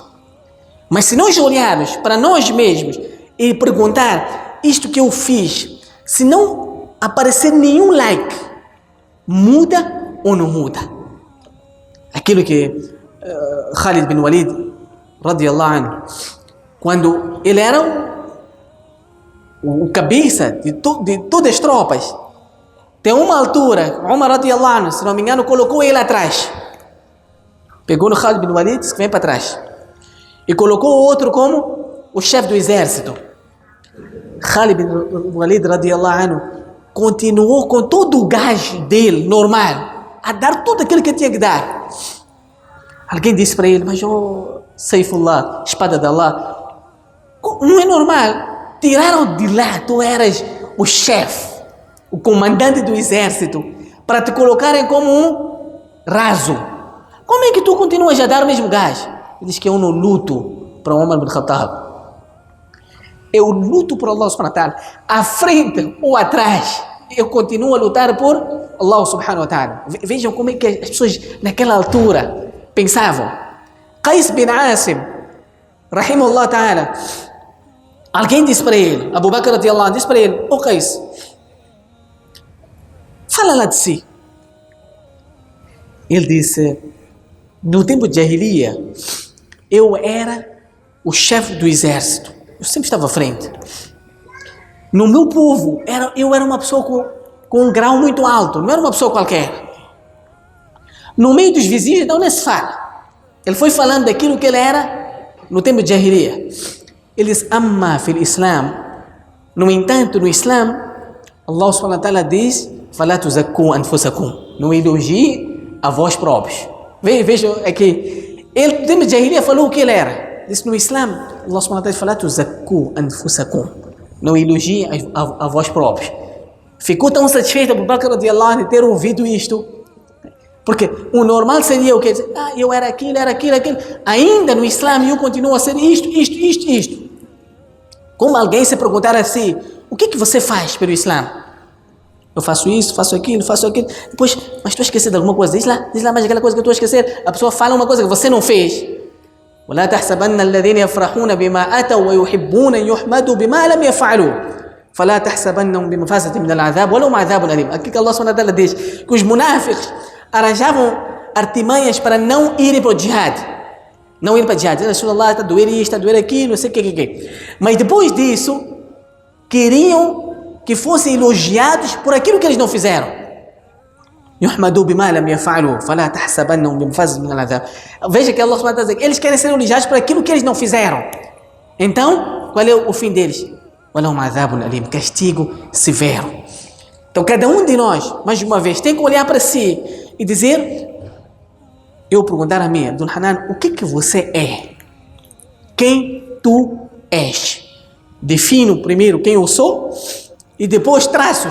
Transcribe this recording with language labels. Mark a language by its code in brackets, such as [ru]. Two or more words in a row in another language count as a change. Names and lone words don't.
[pt] Mas se nós olharmos para nós mesmos e perguntar: isto que eu fiz, se não aparecer nenhum like, muda ou não muda? Aquilo que Khalid bin Walid, [ar] رضي الله عنه, [pt] quando ele era o cabeça de todas as tropas, tem uma altura, [ar] Umar رضي الله عنه, [pt] se não me engano, colocou ele atrás. Pegou no Khalid bin Walid, disse que vem para trás. E colocou o outro como o chefe do exército. Khalid bin Walid [ar] رضي الله عنه [pt] continuou com todo o gás dele, normal, a dar tudo aquilo que tinha que dar. Alguém disse para ele: mas Saifullah, espada de Allah, não é normal. Tiraram de lá, tu eras o chefe, o comandante do exército, para te colocarem como um raso. Como é que tu continuas a dar o mesmo gás? Ele diz que eu não luto para Umar bin Khattab. Eu luto por Allah [ar] سبحانه وتعالى. [pt] À frente ou atrás, eu continuo a lutar por Allah [ar] سبحانه وتعالى. [pt] Vejam como é que as pessoas naquela altura pensavam. [ar] Qais bin Asim, رحمه الله تعالى, [pt] alguém disse para ele, [ar] Abu Bakr رضي الله عنه, [pt] disse para ele: Qais, fala lá de si. Ele disse: no tempo de Jahiliya, eu era o chefe do exército. Eu sempre estava à frente. No meu povo, eu era uma pessoa com um grau muito alto, não era uma pessoa qualquer. No meio dos vizinhos, não nem se fala. Ele foi falando daquilo que ele era no tempo de Jahiliya. Ele diz: [ar] أما في الإسلام. [pt] No entanto, no Islã, Allah [ar] سبحانه وتعالى [pt] diz: [ar] "فلا تزكوا أنفسكم", [pt] não elogie a vós próprios. Vejam aqui, ele no tempo de Jahiliya falou o que ele era. Disse no Islã, Allah [ar] سبحانه وتعالى [pt] fala: [ar] "تزكوا أنفسكم", [pt] não elogie a vós próprios. Ficou tão satisfeito Abu Bakr [ar] رضي الله عنه [pt] de ter ouvido isto, porque o normal seria o que? Eu era aquilo. Ainda no Islã eu continuo a ser isto. Como alguém se perguntar assim: o que você faz pelo Islã? Eu faço isso, faço aquilo. Depois, mas tu esqueceu de alguma coisa? Diz lá mais aquela coisa que tu esquecer. A pessoa fala uma coisa que você não fez. [ar] ولا تحسبن الذين يفرحون بما أتوا ويحبون أن يحمدوا بما لم يفعلوا فلا تحسبنهم بمفازة من العذاب ولهم عذاب أليم. [pt] Aqui que Allah [ar] سبحانه وتعالى [pt] diz que os munáficos arranjavam artimanhas para não irem para o jihad. Não irem para o jihad. Rasulullah, está a doer isto, está a doer aquilo, não sei o que. Mas depois disso, queriam que fossem elogiados por aquilo que eles não fizeram. [ar] يحمدوا بما لم يفعلوا فلا تحسبنهم بمفازة من العذاب. [pt] Veja que Allah [ar] سبحانه وتعالى [pt] diz, eles querem ser elogiados por aquilo que eles não fizeram. Então, qual é o fim deles? [ar] ولهم عذاب أليم, [pt] castigo severo. Então, cada um de nós, mais uma vez, tem que olhar para si e dizer: eu perguntar a mim, Abdul Hanan, o que você é? Quem tu és? Defino primeiro quem eu sou e depois traço.